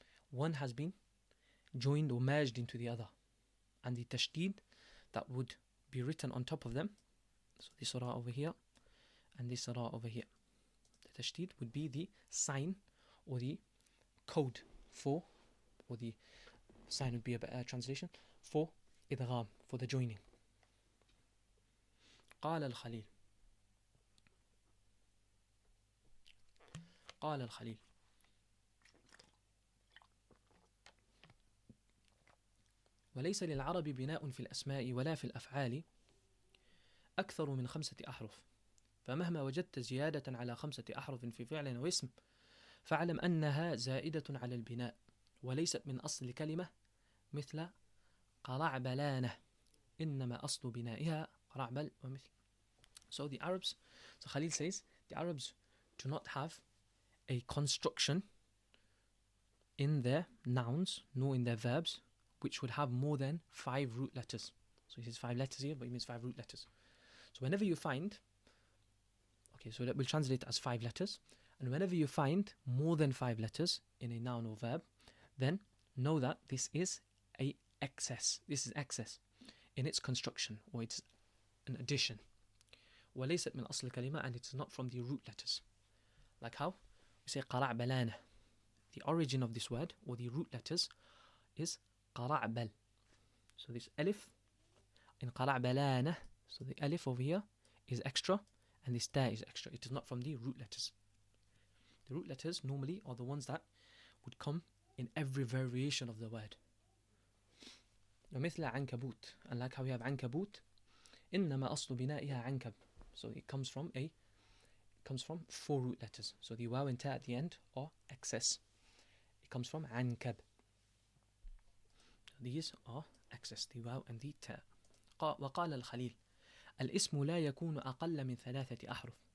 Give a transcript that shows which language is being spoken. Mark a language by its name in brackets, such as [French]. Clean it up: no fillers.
[English] One has been joined or merged into the other, and the tashdid that would be written on top of them, so this ra over here and this ra over here, the tashdid would be the sign or the code for, or the sign would be a better translation for idgham, for the joining. [Arabic] قال الخليل وليس للعرب بناء في الأسماء ولا في الأفعال أكثر من 5 أحرف، فمهما وجدت زيادة على 5 أحرف في فعل واسم فاعلم أنها زائدة على البناء وليست من أصل الكلمة مثل قرعبلانة، إنما أصل بنائها قرعبل ومثل. [English] So the Arabs, so Khalil says, the Arabs do not have a construction in their nouns nor in their verbs which would have more than 5 root letters. So he says 5 letters here, but he means 5 root letters. So whenever you find, okay, so that will translate as 5 letters, and whenever you find more than 5 letters in a noun or verb, then know that this is a excess. This is excess in its construction, or it's an addition. [Arabic] وَلَيْسَتْ مِنْ أَصْلِ الكلمة, [English] and it's not from the root letters. Like how we say قَرَعْ بَلَانَ. The origin of this word, or the root letters, is قَرَعْ. So this alif in قَرَعْ بَلَانَ, so the alif over here is extra, and this ta is extra. It is not from the root letters. The root letters normally are the ones that would come in every variation of the word. [Arabic] ومثل عنكبوت, [English] and like how we have [Arabic] عنكبوت, إنما أصل بنائها عنكب. [English] So it comes from 4 root letters. So the waw and ta at the end are excess. It comes from عنكب. These are excess, the waw and the ta. [Arabic] وقال الخليل الاسم لا يكون أقل من 3 أحرف.